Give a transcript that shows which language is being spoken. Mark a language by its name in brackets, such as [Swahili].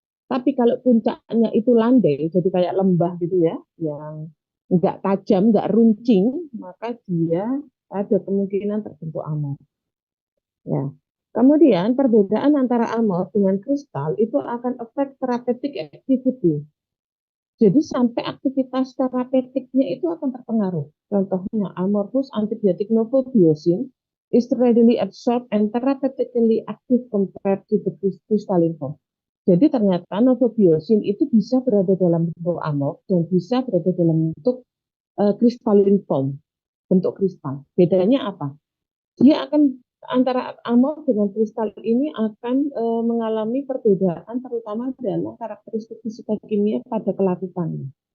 [Indonesian] Tapi kalau puncaknya itu landai, jadi kayak lembah gitu ya, yang nggak tajam, nggak runcing, maka dia ada kemungkinan terbentuk amor. Ya. Kemudian perbedaan antara amor dengan kristal itu akan efek therapeutic activity. Jadi sampai aktivitas terapeutiknya itu akan terpengaruh. [English] Contohnya amorphous antibiotic novobiosin is readily absorbed and therapeutically active compared to the crystalline form. [Indonesian] Jadi ternyata novobiosin itu bisa berada dalam bentuk amor dan bisa berada dalam bentuk crystalline form, bentuk kristal. Bedanya apa? Dia akan antara amor dengan kristal ini akan mengalami perbedaan terutama dalam karakteristik fisika kimia pada kelarutannya.